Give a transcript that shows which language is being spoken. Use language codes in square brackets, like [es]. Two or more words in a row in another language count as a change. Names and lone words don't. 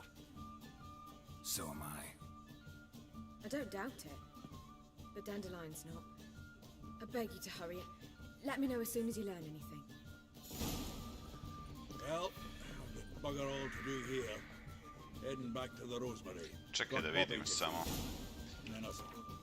[en] So am I. I don't doubt it. But Dandelion's not. I beg you to hurry. Let me know as soon as you learn anything. Well, I've got bugger all to do here. Heading back to the Rosemary. [hr] Čekaj da vidim samo. [en] And then us.